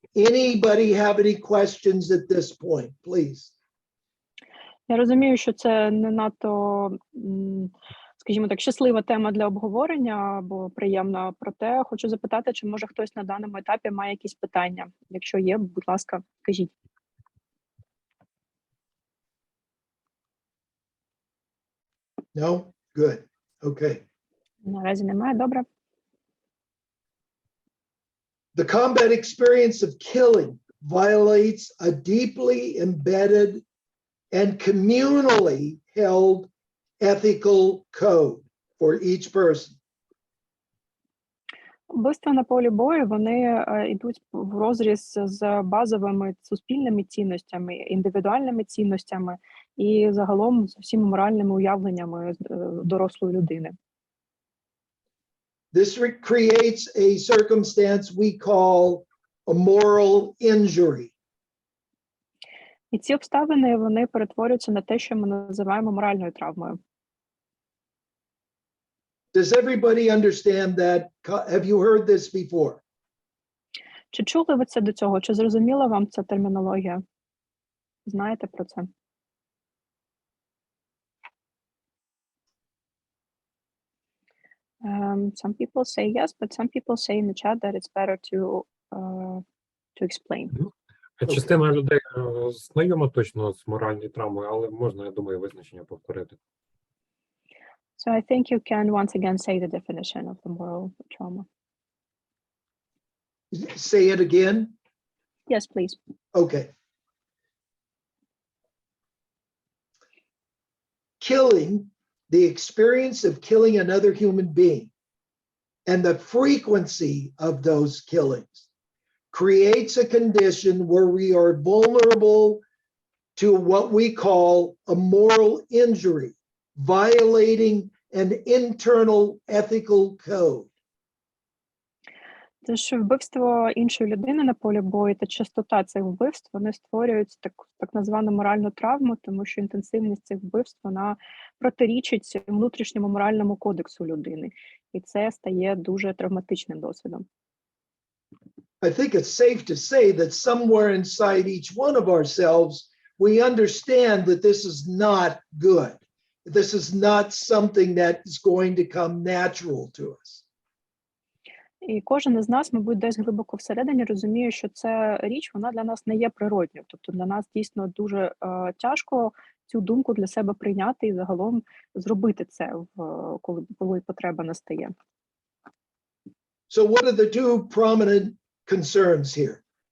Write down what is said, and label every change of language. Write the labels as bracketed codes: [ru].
[en] Anybody have any questions at this point, please? [uk] Я розумію, що це не надто, скажімо так, щаслива тема для обговорення або приємна, проте хочу запитати, чи може хтось на даному етапі має якісь питання. Якщо є, будь ласка, кажіть. [en] No? Good. Okay. [uk] Наразі немає, добре. [en] The combat experience of killing violates a deeply embedded and communally held ethical code for each person. [uk] Вбивства на полі бою, вони йдуть в розріз з базовими суспільними цінностями, індивідуальними цінностями і загалом з всіма моральними уявленнями дорослої людини. [en] This creates a circumstance we call a moral injury. [uk] І ці обставини, вони перетворюються на те, що ми називаємо моральною травмою. [en] Does everybody understand that? Have you heard this before? [uk] Чи чули ви це до цього? Чи зрозуміла вам ця термінологія? Знаєте про це? [en] Some people say yes, but some people say in the chat that it's better to explain. [uk] Частина людей знайома точно з моральною травмою, але можна, я думаю, визначення повторити. [en] So I think you can once again say the definition of the moral trauma. Say it again. Yes, please. Okay. Killing, the experience of killing another human being and the frequency of those killings creates a condition where we are vulnerable to what we call a moral injury, violating an internal ethical code. [uk] Тож вбивство іншої людини на полі бою та частота цих вбивств, вони створюють так звану моральну травму, тому що інтенсивність цих вбивств, вона протирічить внутрішньому моральному кодексу людини. І це стає дуже травматичним досвідом. [en] I think it's safe to say that somewhere inside each one of ourselves, we understand that this is not good. This is not something that is going to come natural to us. [uk] І кожен із нас, мабуть, десь глибоко всередині розуміє, що ця річ, вона для нас не є природньою. Тобто для нас дійсно дуже тяжко цю думку для себе прийняти і загалом зробити це, коли потреба настає. [en] So what are the two prominent concerns here?